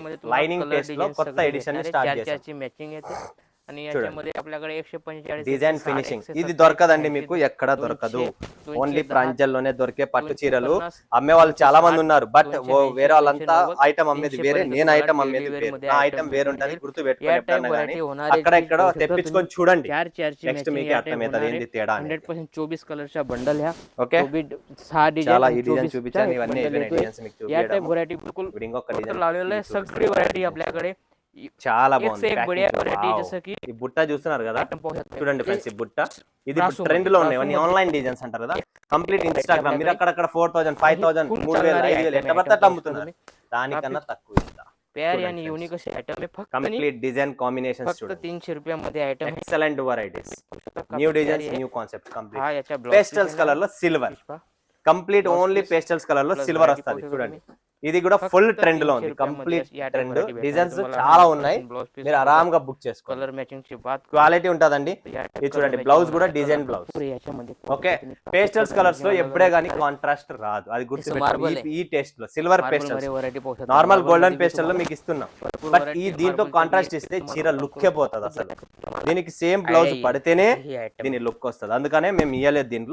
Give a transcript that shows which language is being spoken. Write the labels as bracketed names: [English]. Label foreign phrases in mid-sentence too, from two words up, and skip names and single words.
[English] lining taste [Telugu] లో కొత్త [English] edition start [Telugu] చేశాం. [English] design finishing [Telugu] ఇది దొరకదండి మీకు, ఎక్కడ దొరకదు. ఓన్లీ ప్రాంజల్లోనే దొరికే పట్టు చీరలు అమ్మే వాళ్ళు చాలా మంది ఉన్నారు. బట్ వేరే వాళ్ళంతా ఐటమ్ అమ్మేది వేరే, నేను ఐటమ్ అమ్మేది వేరే. నా ఐటమ్ వేరే ఉంటుంది, గుర్తు పెట్టుకోండి. అక్కడ ఇక్కడ తెప్పించుకొని చూడండి, నెక్స్ట్ మీకు అర్థమవుతుంది ఏంది తేడా. [Hindi] 124 कलर का बंडल है। [Telugu] ఓకే, చాలా ఈ డిజైన్ చూపించాను, ఇవన్నీ డిజైన్స్ మీకు చూపించడం. [Hindi] व्हरायटी बिल्कुल [Telugu] ఇంకొక డిజైన్ [Marathi] लावलेलं आहे, सगळी व्हरायटी आपल्याकडे [Telugu] చాలా [Hindi] एक से एक बढ़िया व्हरायटी [Telugu] బాగుంది. [Marathi] जसं की [Telugu] ఈ బుట్ట చూస్తున్నారు కదా, చూడండి ఫ్రెండ్స్, ఈ బుట్ట ఇది రాసు ట్రెండ్ లో ఉన్నాయి. రాసు [English] online designs [Telugu] అంటారు కదా, [English] complete Instagram. [Telugu] మీరు అక్కడక్కడ 4000, 5000, 3000, 5000 ఎట్లా పడితే అట్లా అమ్ముతున్నారు. దానికన్నా తక్కువ [Hindi] प्यार यानी [Marathi] यूनिक असे आयटम आहे. फक्त [English] complete design combinations [Marathi] फक्त [Telugu] చూడండి, [Marathi] 300 रुपयामध्ये आयटम आहे. [English] excellent varieties, new designs, new concept. [Telugu] కంప్లీట్ [Marathi] हा याच्या ब्लाउज [English] pastels colour [Telugu] లో [English] silver, complete only pastels colour [Telugu] లో సిల్వర్ వస్తుంది. చూడండి ఇది కూడా [English] full trend [Telugu] లో ఉంది, [English] complete trend. [Telugu] డిజైన్స్ చాలా ఉన్నాయి, మీరు ఆరాంగా బుక్ చేసుకోండి. [Marathi] कलर मैचिंग ची बात [Telugu] క్వాలిటీ ఉంటదండి. ఇది చూడండి, బ్లౌజ్ కూడా [English] design blouse. [Telugu] ఓకే, [English] pastels colours [Telugu] లో ఎప్పుడే గానీ కాంట్రాస్ట్ రాదు, అది గుర్తుపెట్టుకోండి. ఈ టేస్ట్ లో [English] silver pastels, normal golden pastel [Telugu] లో మీకు ఇస్తున్నాం. బట్ ఈ దీంట్లో కాంట్రాస్ట్ ఇస్తే చీర లుక్ పోతుంది అసలు. దీనికి [English] same blouse [Telugu] పడితేనే దీని లుక్ వస్తుంది, అందుకనే మేము ఇయ్యలేదు దీంట్లో.